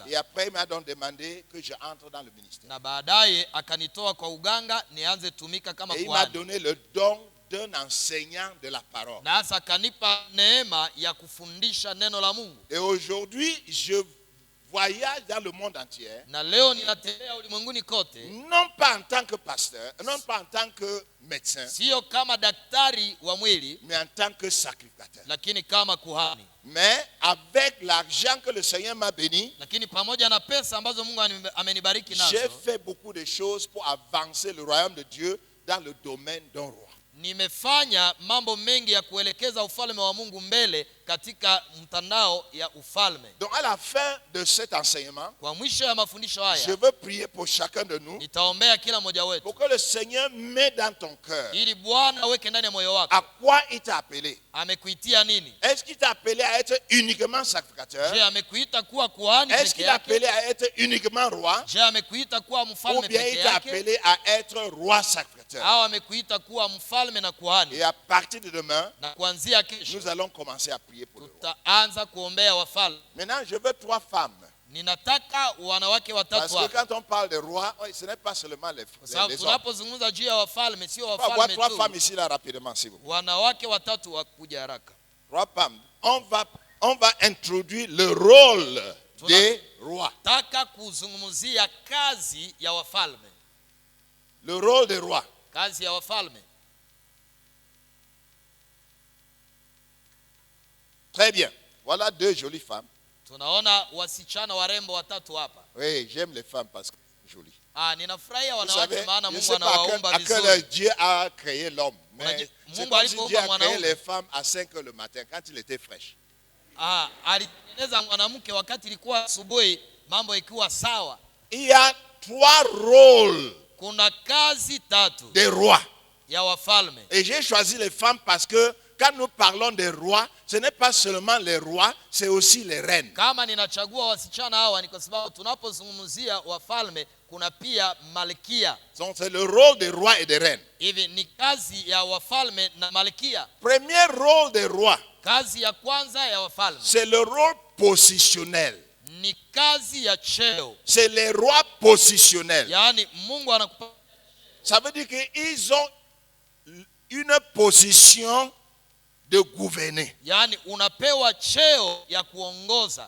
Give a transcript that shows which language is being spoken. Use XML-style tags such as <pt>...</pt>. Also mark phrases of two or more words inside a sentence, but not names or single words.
<fr>Et après, il m'a donc demandé que je entre dans le ministère.</fr> <sw>na baadaye akanitoa kwa uganga nianze tumika kama</sw> <fr>Et il m'a</fr> <sw>kuhani,</sw> <fr>donné le don d'un enseignant de la parole.</fr> <sw>na hasa akanipa neema ya kufundisha neno la Mungu.</sw> <fr>Et aujourd'hui, je voyage dans le monde entier,</fr> <sw>Na leo ninatembea ulimwenguni kote,</sw> <fr>non pas en tant que pasteur, non pas en tant que médecin,</fr> <sw>sio kama daktari wa mwili,</sw> <fr>mais en tant que sacrificateur.</fr> <sw>lakini kama kuhani.</sw> <fr>Mais avec l'argent que le Seigneur m'a béni,</fr> <sw>Lakini pamoja na pesa ambazo Mungu amenibariki</sw> <fr>j'ai</fr> <sw>nazo,</sw> <fr>fait beaucoup de choses pour avancer le royaume de Dieu dans le domaine d'un roi.</fr> <sw>nimefanya mambo mengi ya kuelekeza ufalme wa Mungu mbele katika mtandao ya ufalme.</sw> <fr>Donc à la fin de cet enseignement,</fr> <sw>Kwa mwisho ya mafundisho</sw> <fr>je</fr> <sw>haya,</sw> <fr>veux prier pour chacun de nous,</fr> <sw>nitaombea kila mmoja</sw> <fr>pour</fr> <sw>wetu</sw> <fr>que le Seigneur mette dans ton cœur</fr> <sw>ili Bwana aweke ndani ya moyo wako</sw> <fr>à quoi il t'a appelé.</fr> <sw>amekuitia nini.</sw> <fr>Est-ce qu'il t'a appelé à être uniquement sacrificateur?</fr> <sw>Je, amekuita kuwa kuhani</sw> <fr>Est-ce</fr> <sw>peke</sw> <fr>qu'il t'a</fr> <sw>yake?</sw> <fr>appelé à être uniquement roi?</fr> <sw>Je, amekuita kuwa</sw> <fr>Ou</fr> <sw>mfalme</sw> <fr>bien</fr> <sw>peke</sw> <fr>il t'a</fr> <sw>yake?</sw> <fr>appelé à être roi sacrificateur?</fr> <sw>Au amekuita kuwa mfalme na kuhani?</sw> <fr>Et à partir de demain,</fr> <sw>Na kuanzia kesho</sw> <fr>nous allons commencer à prier pour le roi.</fr> <sw>tutaanza kuombea wafalme.</sw> <fr>Maintenant, je veux 3 femmes.</fr> <sw>Ninataka wanawake</sw> <fr>Parce</fr> <sw>watatu</sw> <fr>que</fr> <sw>hapa,</sw> <fr>quand on parle de roi, ce n'est pas seulement les</fr> <sw>kwa sababu</sw> <fr>hommes.</fr> <sw>tunapozungumza juu ya wafalme sio</sw> <fr>On va voir</fr> <sw>wafalme 3 tu.</sw> <fr>femmes ici là rapidement, s'il vous plaît.</fr> <sw>Wanawake watatu wa kuja haraka.</sw> <fr>3 femmes. On va introduire le rôle des rois.</fr> <sw>Taka kuzungumzia kazi ya wafalme.</sw> <fr>Le rôle des rois.</fr> <sw>Kazi ya wafalme.</sw> <fr>Très bien. Voilà 2 jolies femmes.</fr> <sw>Tunaona wasichana warembo watatu hapa.</sw> <fr>Oui, j'aime les femmes parce qu'elles sont jolies.</fr> <sw>Ninafurahia</sw> <fr>Vous</fr> <sw>wanawake</sw> <fr>savez,</fr> <sw>maana</sw> <fr>je ne</fr> <sw>Mungu</sw> <fr>sais pas</fr> <sw>anawaumba</sw> <fr>à quel</fr> <sw>vizuri.</sw> <fr>Dieu a créé l'homme. Mais</fr> <sw>Mungu</sw> <fr>c'est comme si</fr> <sw>alipoumba</sw> <fr>Dieu a créé</fr> <sw>mwanaume.</sw> <fr>les femmes à 5 heures le matin, quand il était fraîche.</fr> <sw>Alitengeneza mwanamke wakati ilikuwa asubuhi, mambo ikiwa sawa.</sw> <fr>Il y a 3 rôles</fr> <sw>Kuna kazi tatu</sw> <fr>des rois.</fr> <sw>ya wafalme.</sw> <fr>Et j'ai choisi les femmes parce que quand nous parlons des rois, ce n'est pas seulement les rois, c'est aussi les reines.</fr> <sw>Kama ninachagua wasichana hawa ni kwa sababu tunapozungumzia wafalme kuna pia malkia.</sw> <fr>Donc c'est le rôle des rois et des reines.</fr> <sw>Hivi ni kazi ya wafalme na malkia.</sw> <fr>Premier rôle des rois,</fr> <sw>Kazi ya kwanza ya wafalme</sw> <fr>c'est le rôle positionnel.</fr> <sw>ni kazi ya cheo.</sw> <fr>C'est les rois positionnels.</fr> <sw>Yaani Mungu anakupa,</sw> <fr>Ça veut dire qu'ils ont une position de gouverner.</fr> <sw>yaani unapewa cheo ya kuongoza.</sw>